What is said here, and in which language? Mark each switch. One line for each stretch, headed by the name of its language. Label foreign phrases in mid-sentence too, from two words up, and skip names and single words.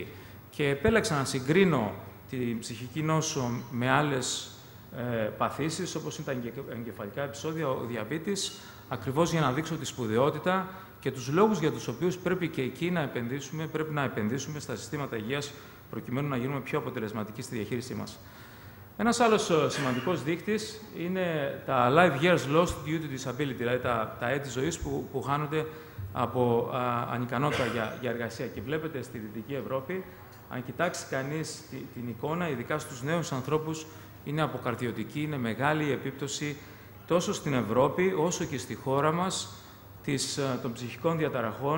Greek: Και επέλεξα να συγκρίνω την ψυχική νόσο με άλλες παθήσεις, όπως είναι τα εγκεφαλικά επεισόδια, ο διαβήτης, ακριβώς για να δείξω τη σπουδαιότητα και τους λόγους για τους οποίους πρέπει και εκεί να επενδύσουμε στα συστήματα υγείας, προκειμένου να γίνουμε πιο αποτελεσματικοί στη διαχείρισή μας. Ένας άλλος σημαντικός δείκτης είναι τα
English: life years lost due to disability,
Greek: δηλαδή τα έτη ζωής που χάνονται από ανικανότητα για εργασία. Και βλέπετε στη Δυτική Ευρώπη, αν κοιτάξει κανείς την εικόνα, ειδικά στους νέους ανθρώπους, είναι αποκαρδιωτική, είναι μεγάλη η επίπτωση τόσο στην Ευρώπη όσο και στη χώρα μας των ψυχικών διαταραχών.